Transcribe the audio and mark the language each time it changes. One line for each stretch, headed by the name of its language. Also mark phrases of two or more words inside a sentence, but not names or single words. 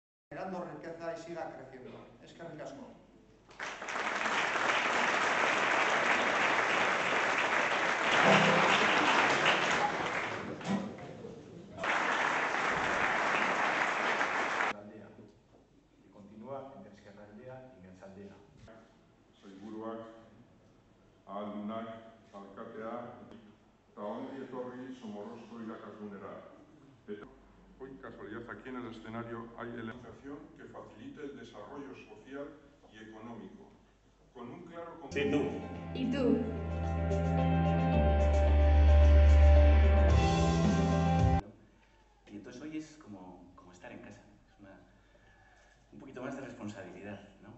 Spanish: generando riqueza y siga creciendo.
Basque: Eskerrik asko.
Spanish: Y continúa entre Ezkerraldea y Meatzaldea.
Basque: Sailburuak, ahaldunak, alkatea, eta ongi etorri Somorrostro irakasgunera.
Spanish: Hoy, casualidad, aquí en el escenario hay legislación que facilite el desarrollo social y económico, con un claro... Sí, tú. ¿Y tú? Y entonces hoy es como estar en casa, es un poquito más de responsabilidad, ¿no?